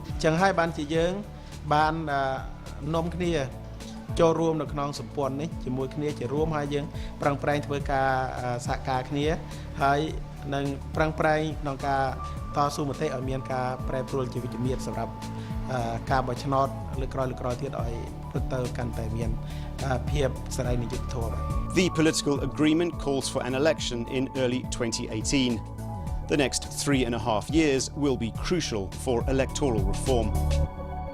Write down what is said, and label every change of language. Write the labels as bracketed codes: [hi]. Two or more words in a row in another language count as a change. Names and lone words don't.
[km] ចឹងហើយបានជាយើងបាននាំគ្នាចូលរួមនៅក្នុងសម្ព័ន្ធនេះជាមួយគ្នាជារួមហើយយើងប្រឹងប្រែងធ្វើការសហការគ្នាហើយនឹងប្រឹងប្រែងក្នុងការតស៊ូមតិឲ្យមានការប្រែប្រួលជាវិជ្ជមានសម្រាប់ការបោះឆ្នោតលើកក្រោយទៀតឲ្យទៅកាន់តែមានភាពសេរីនិងយុត្តិធម៌ [en] The political agreement calls for an election in early 2018. The next 3.5 years will be crucial for electoral reform.